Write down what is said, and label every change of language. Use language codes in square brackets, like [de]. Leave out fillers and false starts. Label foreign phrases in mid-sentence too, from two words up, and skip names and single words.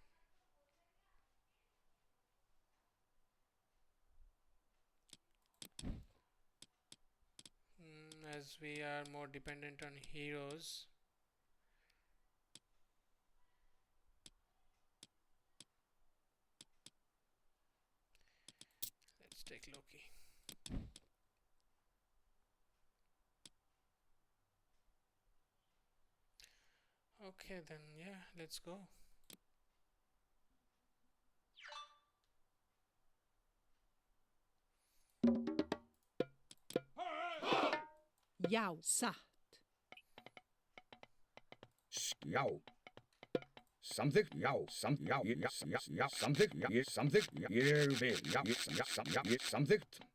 [en] As we are more dependent on heroes, let's take Loki. Okay then, yeah, let's go. [is] Já, satt. Já. Samþykkt, já, samþykkt, ég vil, samþykkt.